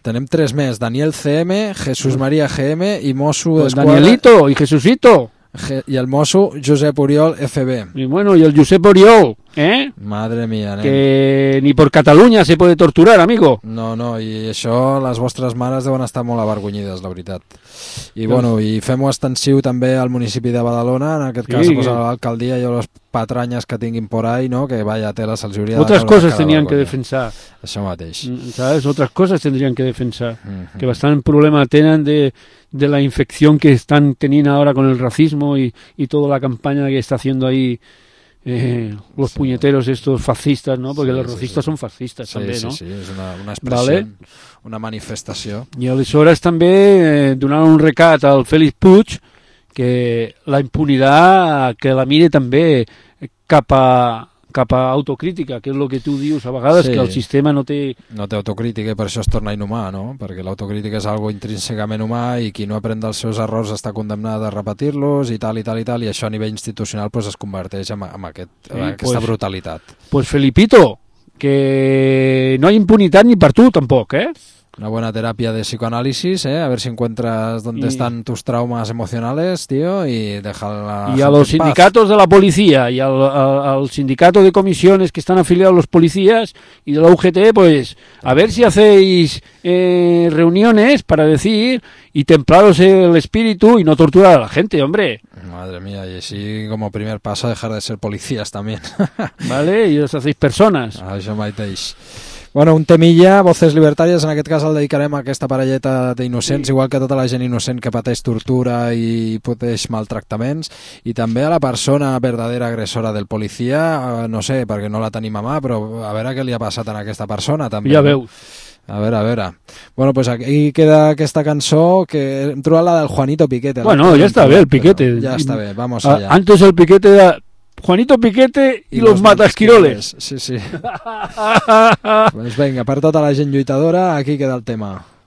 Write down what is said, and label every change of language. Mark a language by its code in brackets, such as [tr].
[es] Tenemos 3 meses, Daniel CM, Jesús María GM y Mosu Escuadra. Danielito y Jesucito. Y el Mosu Josep Oriol FB. Y bueno, y el Josep Oriol, ¿eh? Madre mía, ¿eh? Que ni por Cataluña se puede torturar, amigo. No, no, y eso las vuestras mares deben estar [ca] molt avergonyides, la veritat. I bueno, i fem-ho extensiu també al municipi de Badalona, en aquest cas, sí, a l'alcaldia i a les patranyes que tinguin [es] por ahí, [ca] no? [es] Que vaya tela, [ca] se'ls hauria de... [es] Otras coses tenien que defensar. [ca] Això mateix. [es] ¿Sabes? Otras coses tendrían que defensar. Mm-hmm. [ca] Que bastant problema tenen [es] de la infección que están teniendo ahora con el racismo y toda la campaña que está haciendo ahí los sí, puñeteros estos fascistas, ¿no? Porque sí, los racistas sí, sí, son fascistas, sí, también, ¿no? Sí, sí, es una expresión, ¿vale? Una manifestación. [ca] Y aleshores també donaron un recat al Félix Puig, [es] que la impunidad que la mire [ca] també cap a autocrítica, que és el que tu dius a vegades, sí, que el sistema no té... No té autocrítica i per això es torna inhumà, no? Perquè l'autocrítica és algo intrínsecament humà i qui no aprèn dels seus errors està condemnat a repetir-los i tal i tal i tal, i això a nivell institucional pues, es converteix en aquesta brutalitat. Pues Felipito, que no hi ha impunitat ni per tu tampoc, [es] Una buena terapia de psicoanálisis, A ver si encuentras dónde están tus traumas emocionales, tío, y dejar la Y a los sindicatos de la policía y al sindicato de comisiones que están afiliados a los policías y de la UGT, pues, a ver si hacéis reuniones para decir y templaros el espíritu y no torturar a la gente, hombre. Madre mía, y así como primer paso dejar de ser policías también. Vale, y os hacéis personas. [ca] Això mateix. Bueno, un temilla, Voces Libertàries, en aquest cas el dedicarem a aquesta parelleta d'innocents, sí, igual que tota la gent innocent que pateix tortura i pateix maltractaments, i també a la persona verdadera agressora del policia, no sé, perquè no la tenim a mà, però a veure què li ha passat a aquesta persona també. Ja veus. A veure. Bueno, pues aquí queda aquesta cançó, que hem trobat la del Juanito Piquete. Bueno, ja està bé, el Piquete. Ja està bé, [es] vamos allá. Antes el Piquete era... Juanito Piquete y los Matasquiroles. Sí, sí. Pues venga, para toda la gente lluitadora, aquí queda el tema.